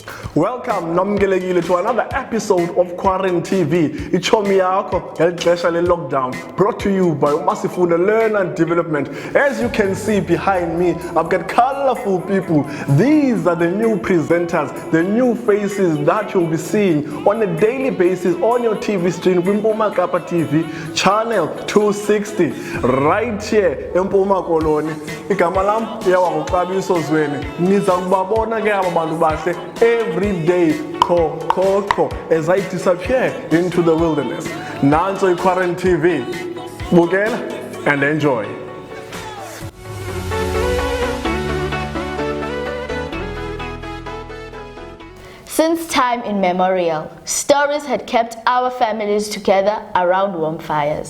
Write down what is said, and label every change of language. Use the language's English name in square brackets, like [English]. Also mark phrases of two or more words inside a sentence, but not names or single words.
[English] Welcome nomgelekile to another episode of quaranTV. [Xhosa] Ichomi yakho ngelixesha le-lockdown, [English] brought to you by Umasifuna Learn and Development. As you can see behind me, I've got colorful people. These are the new presenters, the new faces that you'll be seeing on a daily basis on your TV screen. Mpuma Kapa TV, channel 260, right here in Mpuma Koloni. [Xhosa] Igama lam yawanguxabiso Zweni. Niza kubabona ke aba bantu bahle [English] every day, as I disappear into the wilderness. [Xhosa] Nanso quaranTV. Bukela [English] and enjoy. Since time immemorial, stories had kept our families together around warm fires.